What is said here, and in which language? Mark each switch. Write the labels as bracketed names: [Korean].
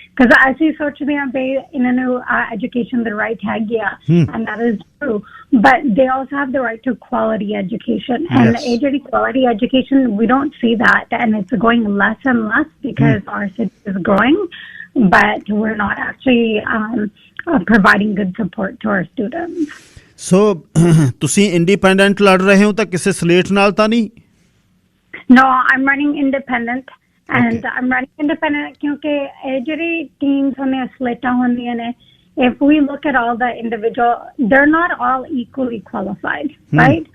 [English] Because as you search in a new education the right tag, and that is true. But they also have the right to quality education. And quality education, we don't see that. And it's going less and less because our city is growing. But we're not actually providing good support to our students. [Punjabi] So, ਤੁਸੀਂ independent ਲੜ ਰਹੇ ਹੋ ਤਾਂ ਕਿਸੇ slate ਨਾਲ ਤਾਂ ਨਹੀਂ? [English] No, I'm running independent. And I'm running independent [Punjabi] ਕਿਉਂਕਿ ਇਹ ਜਿਹੜੀ [English] teams [Punjabi] ਹੁੰਦੀਆਂ ਸਲੇਟਾਂ ਹੁੰਦੀਆਂ ਨੇ, [English] if we look at all the individual, they're not all equally qualified, right?